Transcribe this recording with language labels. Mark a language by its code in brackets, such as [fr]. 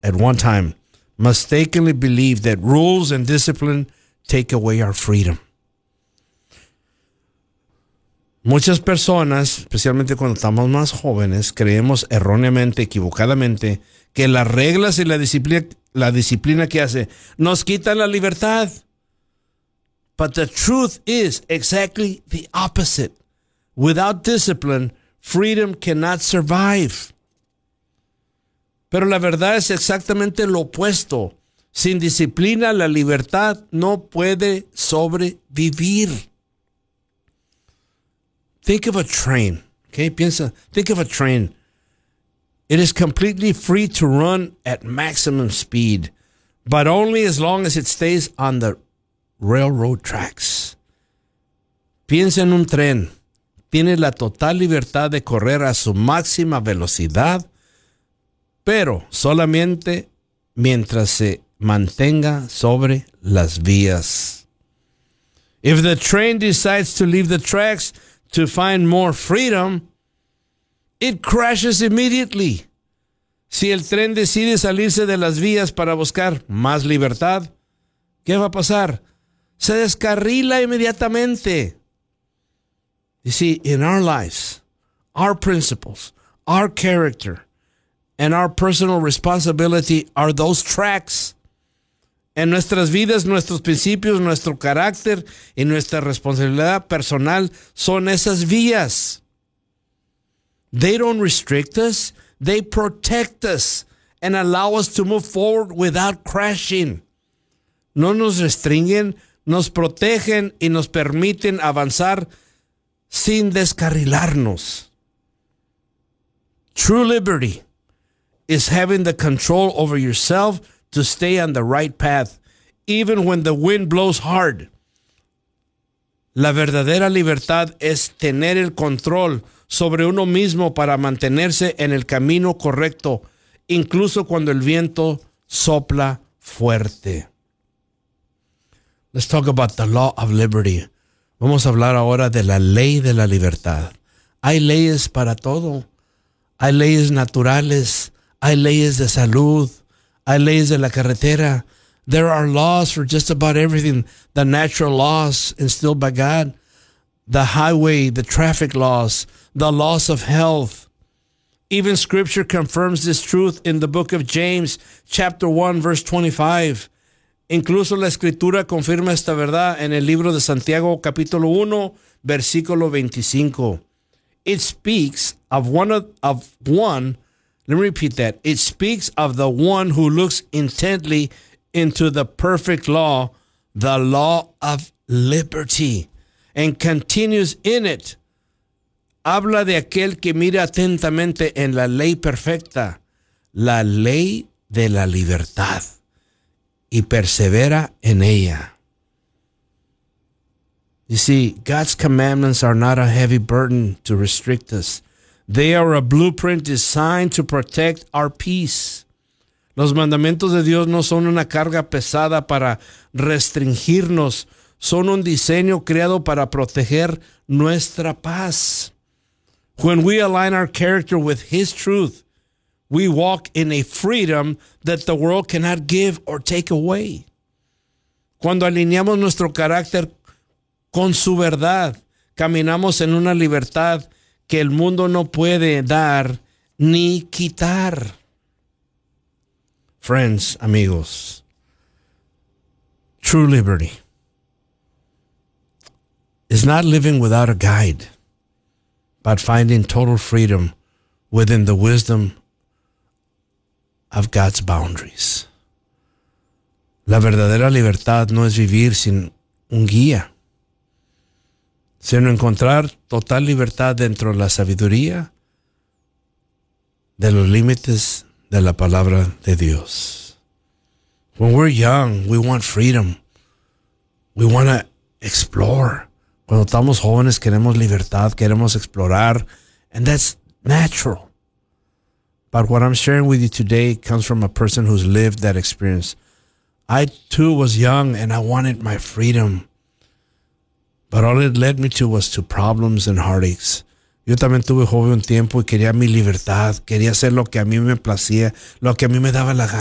[en] at one time mistakenly believed that rules and discipline take away our freedom. [es] Muchas personas, especialmente cuando estamos más jóvenes, creemos erróneamente, equivocadamente, que las reglas y la disciplina que hace nos quita la libertad. [en] But the truth is exactly the opposite. Without discipline, freedom cannot survive. [es] Pero la verdad es exactamente lo opuesto. Sin disciplina, la libertad no puede sobrevivir. [en] Think of a train, okay? Think of a train. It is completely free to run at maximum speed, but only as long as it stays on the railroad tracks. [es] Piensa en un tren. Tiene la total libertad de correr a su máxima velocidad, pero solamente mientras se mantenga sobre las vías. [en] If the train decides to leave the tracks to find more freedom, it crashes immediately. [es] Si el tren decide salirse de las vías para buscar más libertad, ¿qué va a pasar? Se descarrila inmediatamente. [en] You see, in our lives, our principles, our character, and our personal responsibility are those tracks. [es] En nuestras vidas, nuestros principios, nuestro carácter y nuestra responsabilidad personal son esas vías. [en] They don't restrict us. They protect us and allow us to move forward without crashing. [es] No nos restringen, nos protegen y nos permiten avanzar sin descarrilarnos. [en] True liberty is having the control over yourself to stay on the right path, even when the wind blows hard. [es] La verdadera libertad es tener el control sobre uno mismo para mantenerse en el camino correcto, incluso cuando el viento sopla fuerte. [en] Let's talk about the law of liberty. Vamos a hablar ahora de la ley de la libertad. [es] Hay leyes para todo. Hay leyes naturales. Hay leyes de salud. Hay leyes de la carretera. [en] There are laws for just about everything. The natural laws instilled by God. The highway, the traffic laws, the laws of health. Even scripture confirms this truth in the book of James, chapter 1, verse 25. [es] Incluso la escritura confirma esta verdad en el libro de Santiago, capítulo 1, versículo 25. [en] It speaks of one, let me repeat that. It speaks of the one who looks intently into the perfect law, the law of liberty, and continues in it. [es] Habla de aquel que mira atentamente en la ley perfecta, la ley de la libertad, y persevera en ella. [en] You see, God's commandments are not a heavy burden to restrict us. They are a blueprint designed to protect our peace. [es] Los mandamientos de Dios no son una carga pesada para restringirnos. Son un diseño creado para proteger nuestra paz. [en] When we align our character with His truth, we walk in a freedom that the world cannot give or take away. [es] Cuando alineamos nuestro carácter con su verdad, caminamos en una libertad que el mundo no puede dar ni quitar. [en] Friends, amigos, true liberty is not living without a guide, but finding total freedom within the wisdom of God's boundaries. [es] La verdadera libertad no es vivir sin un guía, sino encontrar total libertad dentro de la sabiduría de los límites de la palabra de Dios. [en] When we're young, we want freedom. We want to explore. [es] Cuando estamos jóvenes, queremos libertad, queremos explorar. [en] And that's natural. But what I'm sharing with you today comes from a person who's lived that experience. I too was young and I wanted my freedom. But all it led me to was to problems and heartaches. [es] Yo también tuve joven un tiempo y quería mi libertad. Quería hacer lo que a mí me placía, lo que a mí me daba la gana.